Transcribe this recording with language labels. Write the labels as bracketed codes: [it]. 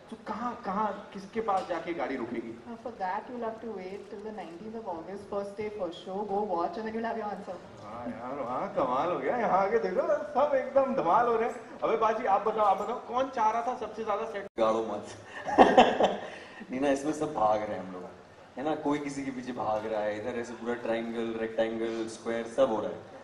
[hi] तो कहाँ किसके पास जाके गाड़ी रुकेगी? [en] For that you'll have to wait till the 19th of August, first day, first show. Go watch and then you'll have your answer. [hi] हाँ यार, हाँ कमाल हो गया। यहाँ आके देखो सब एकदम धमाल हो रहे हैं। अबे बाजी आप बताओ कौन चाह रहा था सबसे ज्यादा सेट? गाड़ो मत। नहीं ना, इसमें सब भाग रहे हैं हम लोग, है ना, कोई किसी के पीछे भाग रहा है, इधर ऐसे पूरा ट्रायंगल, रेक्टेंगल, स्क्वायर सब हो रहा है।